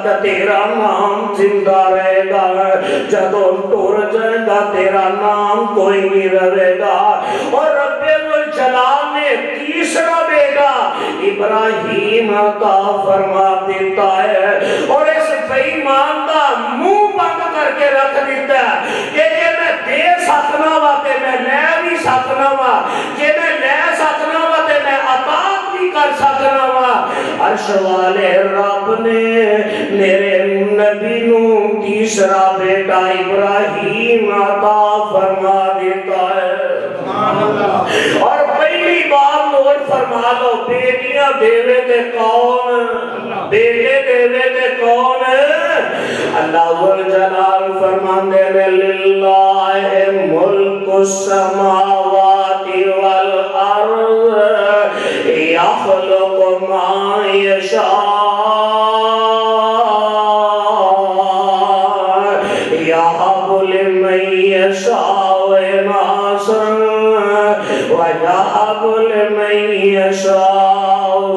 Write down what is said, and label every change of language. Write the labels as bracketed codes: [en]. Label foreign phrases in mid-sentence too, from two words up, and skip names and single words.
[pa] تیرا نام زندہ رہے گا جدوں ٹر جائے گا تیرا نام کوئی نہیں رہے گا اور رب الجلال نے تیسرا بیٹا ابراہیم عطا فرما دیتا ہے اور اس بے ایمان دا منہ بند کر کے رکھ دیتا ہے کہ جے میں دے سکنا وا تے میں لے بھی سکنا وا جے میں لے سکنا وا تے میں عطا بھی کر سکنا وا عرش والے رب نے میرے نبی نو تیسرا بیٹا ابراہیم عطا فرما دیتا ہے اور پہلی بات نوٹ فرما لو بیٹیاں دیوے تے کون بیٹے دیوے تے کون اللہ ذوالجلال فرماندے نے [ar] للہ ملک السماوات والارض یخلق ما یشاء یہب لمن یشاء اناثا وَيَهَبُ لِمَن يَشَاءُ